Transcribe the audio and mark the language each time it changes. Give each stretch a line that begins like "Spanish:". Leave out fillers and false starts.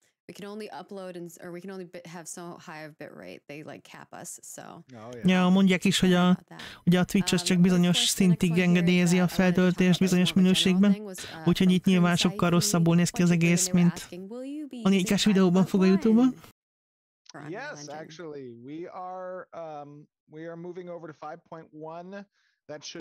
English: We can only upload or we can only have so high of bit rate. They like cap us, so.
Hungarian: Ja, mondják is, hogy ugye a Twitch az csak bizonyos szintig engedélyezi a feltöltést bizonyos minőségben, úgyhogy itt nyilván sokkal rosszabbul néz ki az egész, mint a 4K-s videóban fog a YouTube-on.
English: Yes, actually, we are moving over to 5.1.